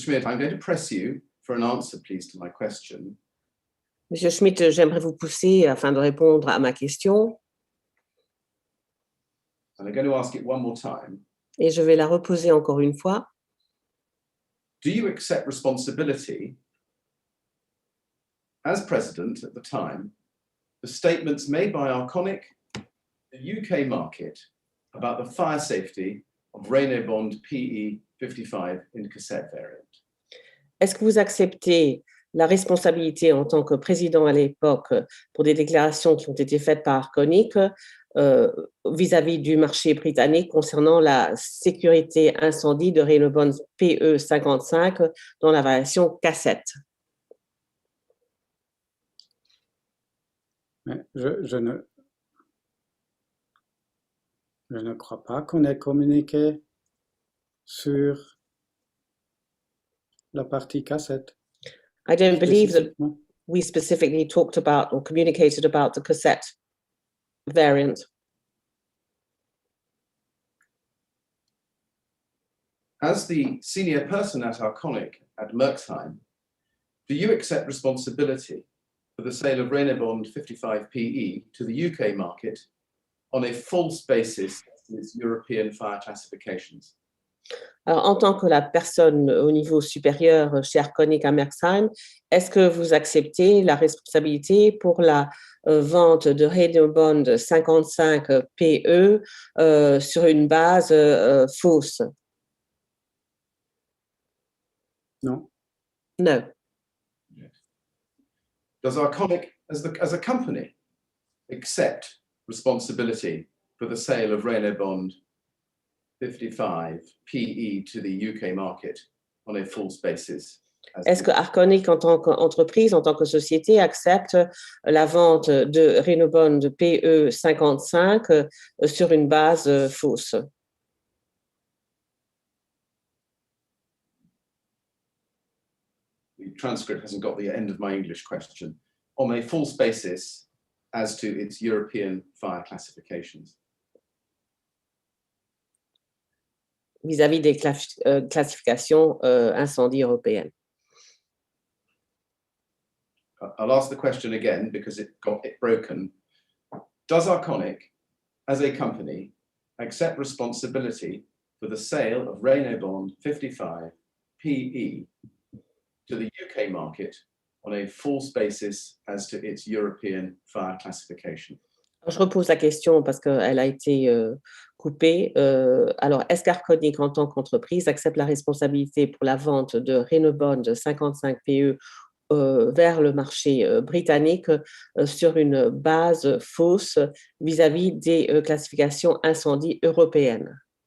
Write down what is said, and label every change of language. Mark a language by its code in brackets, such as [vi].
[en] Schmidt, I'm going to press you for an answer, please, to my question. [fr] Monsieur Schmidt, j'aimerais vous pousser afin de répondre à ma question. [en] And I'm going to ask it one more time. [fr] Et je vais la reposer encore une fois. [en] Do you accept responsibility as president at the time for statements made by Arconic, the UK market, about the fire safety of Renault Bond PE 55 in cassette variant? [fr] Est-ce que vous acceptez la responsabilité en tant que président à l'époque pour des déclarations qui ont été faites par Arconic vis-à-vis du marché britannique concernant la sécurité incendie de Renault Bond PE 55 dans la variation cassette? Mais je ne crois pas qu'on ait communiqué sur la partie cassette. [en] I don't believe that we specifically talked about or communicated about the cassette variant. As the senior person at Arconic at Merxheim, do you accept responsibility for the sale of Renault Bond 55 PE to the UK market on a false basis of its European fire classifications? [fr] Alors, en tant que la personne au niveau supérieur chez Arconic à Merxheim, est-ce que vous acceptez la responsabilité pour la vente de Renault Bond 55 PE sur une base fausse? Non. [en] No. Does Arconic, as a company, accept responsibility for the sale of Renault Bond 55 PE to the UK market on a false basis? [fr] Est-ce que Arconic, en tant qu'entreprise, en tant que société, accepte la vente de Renault Bond PE 55 sur une base fausse? [en] The transcript hasn't got the end of my English question. On a false basis as to its European fire classifications. [fr] Vis-à-vis des classifications incendie européennes. [en] I'll ask the question again because it got it broken. Does Arconic, as a company, accept responsibility for the sale of Renault Bond 55 PE to the UK market on a false basis as to its European fire classification? [fr] Je repose la question parce qu'elle a été coupée. Alors, est-ce qu'Arconic, en tant qu'entreprise, accepte la responsabilité pour la vente de Renault Bond 55 PE vers le marché britannique sur une base fausse vis-à-vis des classifications incendie européennes?